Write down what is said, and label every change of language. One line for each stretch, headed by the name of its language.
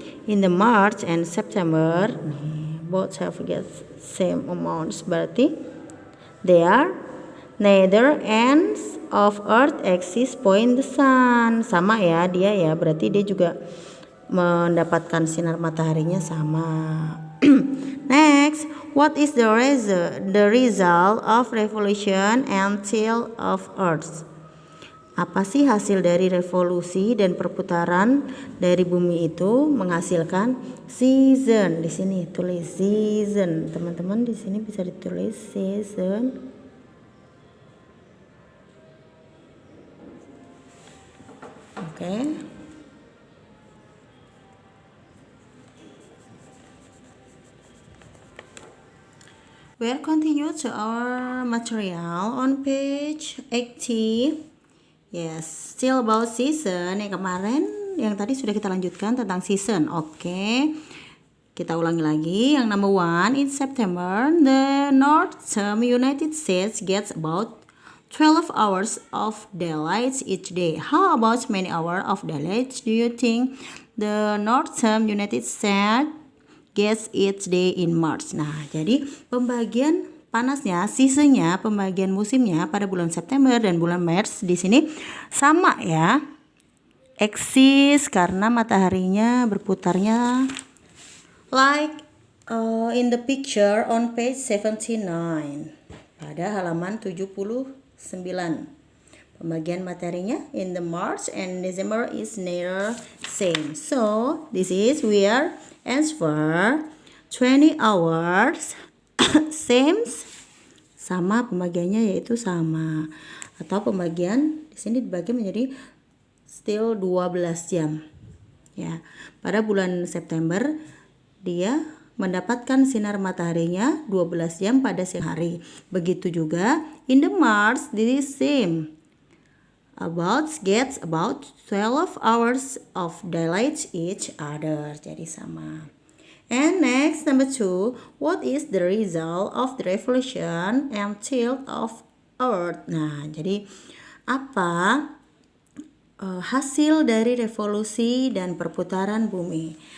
English: In the March and September, both have get same amounts.
Indonesian: Berarti
English: they are neither ends of Earth axis point the sun.
Indonesian: Sama ya dia ya, berarti dia juga mendapatkan sinar mataharinya sama.
English: Next, what is the result of revolution and tilt of Earth?
Indonesian: Apa sih hasil dari revolusi dan perputaran dari bumi itu menghasilkan season? Di sini tulis season. Teman-teman di sini bisa ditulis season. Oke.
English: We'll continue to our material on page 80. Yes, still about season.
Indonesian: Yang kemarin, yang tadi sudah kita lanjutkan tentang season. Oke. Kita ulangi lagi. Yang
English: number 1, in September, the northern United States gets about 12 hours of daylight each day. How about many hours of daylight do you think the northern United States gets each day in March?
Indonesian: Nah, jadi pembagian panasnya, seasonnya, pembagian musimnya pada bulan September dan bulan Maret di sini sama ya. Eksis karena mataharinya berputarnya
English: like in the picture on page 79
Indonesian: pada halaman 79. Pembagian materinya
English: in the March and December is near same. So this is where answer 20 hours same
Indonesian: sama pembagiannya yaitu sama, atau pembagian di sini dibagi menjadi
English: still
Indonesian: 12 jam. Ya, pada bulan September dia mendapatkan sinar mataharinya 12 jam pada siang hari. Begitu juga
English: in the March this is same. Gets about 12 hours of daylight each other.
Indonesian: Jadi sama.
English: And next, number 2, what is the result of the revolution and tilt of Earth?
Indonesian: Nah, jadi apa hasil dari revolusi dan perputaran bumi?